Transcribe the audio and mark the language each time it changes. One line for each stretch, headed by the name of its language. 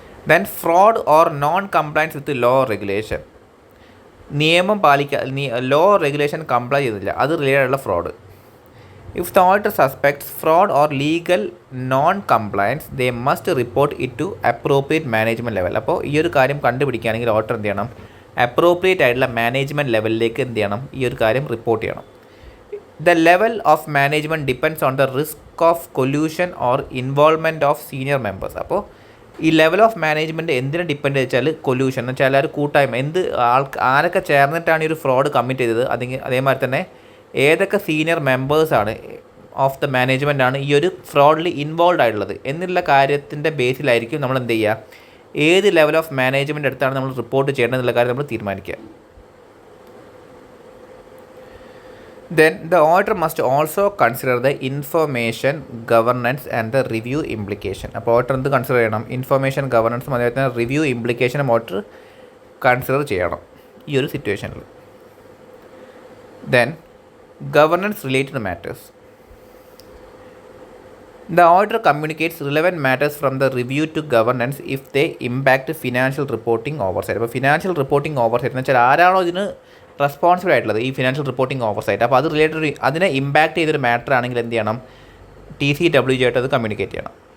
English: Then fraud or non compliance with law regulation.
Malayalam: നിയമം law regulation comply ചെയ്തില്ല, അത് related ആയിട്ടുള്ള fraud.
English: If the auditor suspects fraud or legal non compliance they must report it to appropriate management level.
Malayalam: അപ്പോൾ ഈ ഒരു കാര്യം കണ്ടുപിടിക്കുകയാണെങ്കിൽ auditor എന്ത് ചെയ്യണം, അപ്രോപ്രിയേറ്റ് ആയിട്ടുള്ള മാനേജ്മെൻറ്റ് ലെവലിലേക്ക് എന്ത് ചെയ്യണം, ഈ ഒരു കാര്യം റിപ്പോർട്ട് ചെയ്യണം.
English: The level of management depends on the risk of collusion or involvement of senior members.
Malayalam: അപ്പോൾ ഈ ലെവൽ ഓഫ് മാനേജ്മെൻറ്റ് എന്തിനെ ഡിപ്പെൻഡ് വെച്ചാൽ കൊല്യൂഷൻ എന്ന് വെച്ചാൽ ഒരു കൂട്ടായ്മ, ആരൊക്കെ ചേർന്നിട്ടാണ് ഈ ഒരു ഫ്രോഡ് കമ്മിറ്റ് ചെയ്തത്, അതേമാതിരി തന്നെ ഏതൊക്കെ സീനിയർ മെമ്പേഴ്സാണ് ഓഫ് ദ മാനേജ്മെൻ്റ് ആണ് ഈ ഒരു ഫ്രോഡിൽ ഇൻവോൾവ് ആയിട്ടുള്ളത് എന്നുള്ള കാര്യത്തിൻ്റെ ബേസിലായിരിക്കും നമ്മൾ എന്ത് ചെയ്യുക, ഏത് ലെവൽ ഓഫ് മാനേജ്മെൻറ്റ് അടുത്താണ് നമ്മൾ റിപ്പോർട്ട് ചെയ്യേണ്ടതെന്നുള്ള കാര്യം നമ്മൾ തീരുമാനിക്കുക.
English: Then the auditor must also consider the information governance and the review implication.
Malayalam: അപ്പോൾ ഓഡിറ്റർ എന്ത് കൺസിഡർ ചെയ്യണം? ഇൻഫർമേഷൻ ഗവർണൻസും അതേപോലെ തന്നെ റിവ്യൂ ഇംപ്ലിക്കേഷനും ഓഡിറ്റർ കൺസിഡർ ചെയ്യണം ഈ ഒരു സിറ്റുവേഷനിൽ.
English: Then governance related matters. The auditor communicates relevant matters from the review to governance if they impact financial reporting oversight.
Malayalam: അപ്പോൾ ഫിനാൻഷ്യൽ റിപ്പോർട്ടിംഗ് ഓവർസൈറ്റ് എന്ന് വെച്ചാൽ ആരാണോ ഇതിന് റെസ്പോൺസിബിൾ ആയിട്ടുള്ളത് ഈ ഫിനാൻഷ്യൽ റിപ്പോർട്ടിംഗ് ഓവർസൈറ്റ്, അപ്പോൾ അത് റിലേറ്റഡ് അതിനെ ഇമ്പാക്റ്റ് ചെയ്തൊരു മാറ്റർ ആണെങ്കിൽ എന്ത് ചെയ്യണം? TCWG ആയിട്ട് അത് കമ്മ്യൂണിക്കേറ്റ് ചെയ്യണം.